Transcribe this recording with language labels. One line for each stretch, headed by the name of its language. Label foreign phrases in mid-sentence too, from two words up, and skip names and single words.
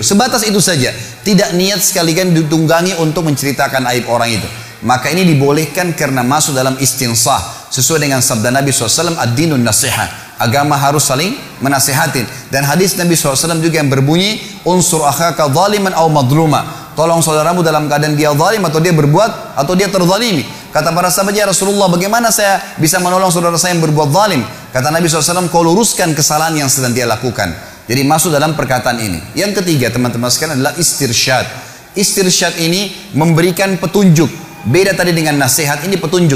Indonesian: Sebatas itu saja. Tidak niat sekalian ditunggangi untuk menceritakan aib orang itu. Maka ini dibolehkan karena masuk dalam istinsah. Sesuai dengan sabda Nabi SAW,
Arabic: الدين النصيحة.
Indonesian: Agama harus saling menasihatin. Dan hadis Nabi SAW juga yang berbunyi,
Arabic: انصر أخاك ظالما أو مظلوما.
Indonesian: Tolong saudaramu dalam keadaan dia zalim atau dia berbuat atau dia terzalimi. Kata para sahabat,
Arabic: يا رسول الله,
Indonesian: bagaimana saya bisa menolong saudara saya yang berbuat zalim? Kata Nabi SAW, kau luruskan kesalahan yang sedang dia lakukan. Jadi masuk dalam perkataan ini. Yang ketiga teman-teman sekalian adalah istirsyad. Istirsyad ini memberikan petunjuk. Beda tadi dengan nasihat, ini petunjuk.